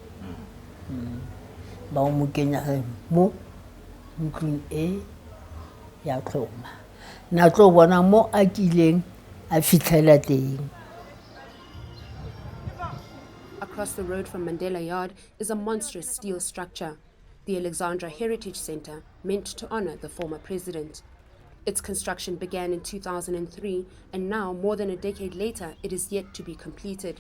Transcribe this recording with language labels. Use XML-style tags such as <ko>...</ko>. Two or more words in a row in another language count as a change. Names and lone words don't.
<tn>ba o mo kenya mo ntlong e ya tlhoma na tlo bona mo a kileng a fitlhela teng.</tn> <en>Across the road from Mandela Yard is a monstrous steel structure, the Alexandra Heritage Center, meant to honor the former president. Its construction began in 2003, and now, more than a decade later, it is yet to be completed.</en>